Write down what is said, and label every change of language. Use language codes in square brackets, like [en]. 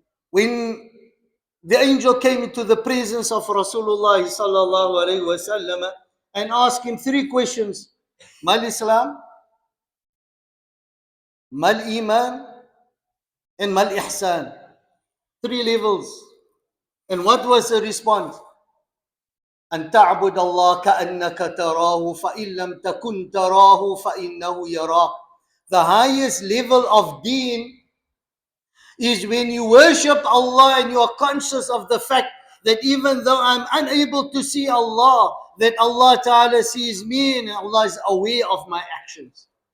[en] When the angel came into the presence of Rasulullah sallallahu alaihi wasallam and asked him three questions: Mal Islam, Mal Iman, and Mal Ihsan. Three levels. And what was the response? [ar] أن تعبد الله كأنك تراه فإن لم تكن تراه فإنه يراك. [en] The highest level of deen is when you worship Allah and you are conscious of the fact that even though I'm unable to see Allah, that Allah Ta'ala sees me and Allah is aware of my actions.